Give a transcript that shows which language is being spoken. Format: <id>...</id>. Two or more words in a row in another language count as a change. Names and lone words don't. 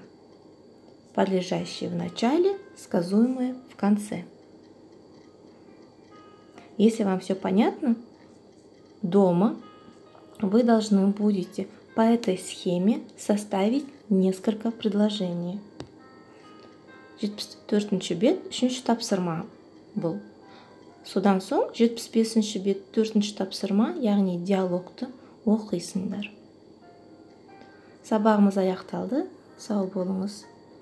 <ru>Подлежащее в начале, сказуемое в конце. Если вам все понятно, дома вы должны будете по этой схеме составить несколько предложений.</ru> <kk>74-ші бет 3-ші тапсырма бұл. Содан соң 75-ші бет 4-ші тапсырма, яғни диалогты оқисыңдар. Сабағымыз аяқталды. Сау болыңыз.</kk>